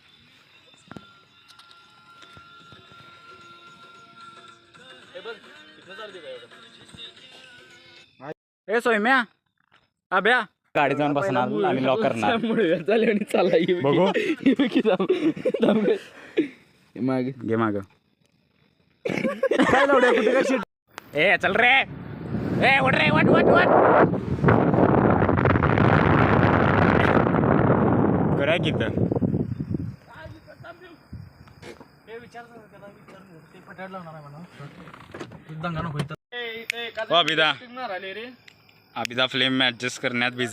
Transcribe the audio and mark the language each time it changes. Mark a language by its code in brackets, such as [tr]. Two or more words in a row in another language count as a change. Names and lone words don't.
[mr] ए सोयम्या अभ्या गाडी जाऊन बसणार आम्ही लॉक करणार. बघू घे माग. काय लवड्या कुठे काय shit? ए चल रे ए वट रे वट वट वट करा की तर. दंगा नको इथं. हो अभिदा अभिदा फ्लेम ऍडजस्ट करण्यात बिझी.